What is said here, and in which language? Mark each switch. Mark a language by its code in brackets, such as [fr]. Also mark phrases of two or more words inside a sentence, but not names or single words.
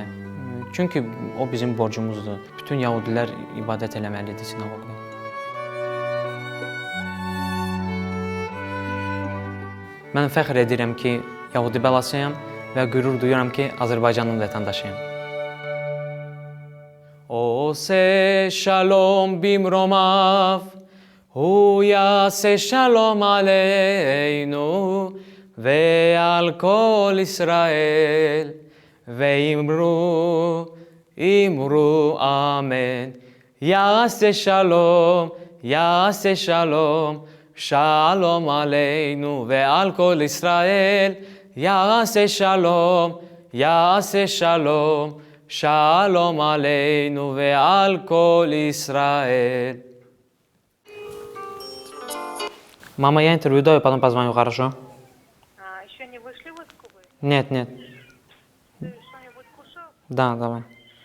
[az] Çünki o bizim borcumuzdur. Bütün yəhudilər ibadət eləməlidir sinaqoqda. Mən fəxr edirəm ki, yəhudi bəlasıyam və qürur duyuram ki, Azərbaycanın vətəndaşıyam. [he] עושה שלום במרומיו, הוא יעשה שלום עלינו ועל כל ישראל, ואמרו אמן. יעשה שלום, יעשה שלום, שלום עלינו ועל כל ישראל, יעשה שלום, יעשה שלום, שלום עלינו ועל כל ישראל. [ru] Мама, я интервью даю, потом позвоню, хорошо? Еще не вышли вы с Кубы? Нет, нет. Ты что-нибудь кушал? Да, давай.